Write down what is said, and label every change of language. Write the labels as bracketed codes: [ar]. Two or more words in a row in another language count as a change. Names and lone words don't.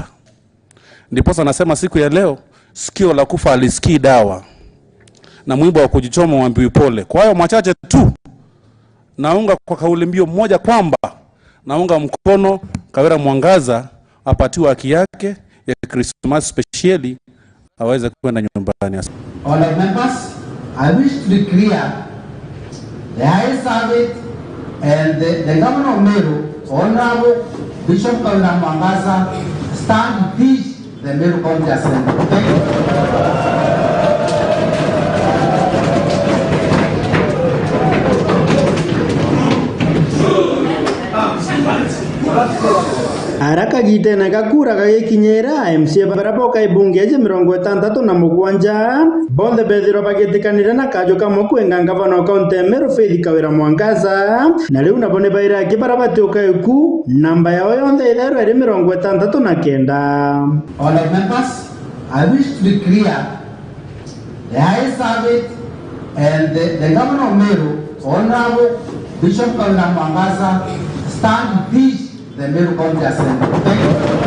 [sw] Ndiposa nasema siku ya leo, sikio la kufa alisikii dawa, na mwiba wa kujichoma uambiwi pole. Kwa hiyo machache tu, naunga kwa kauli mbiu moja kwamba naunga mkono Kawira Mwangaza apatiwe haki yake ya Christmas specially, aweze kwenda nyumbani. [en] All members, I wish to be clear, the High Service and the Governor of Meru, Honorable Bishop Kawira Mwangaza, stand to teach the Meru County Assembly. Thank you. [mer] Haraka gitena gakura gagikinyira MCA baraboka ibunge je 67 bonde bethiro bagitikanira na kajo kamwe kwenga ngavana wa county Meru Faith Kawira Mwangaza, na riu nabone baira kibarabati ukaiku namba yao yonde ithero iri 69. [en] All members, I wish to be clear, the High Service and the Governor of Meru, Honorable Bishop Kawira Mwangaza, stand to teach the Meru County Assembly. Thank you.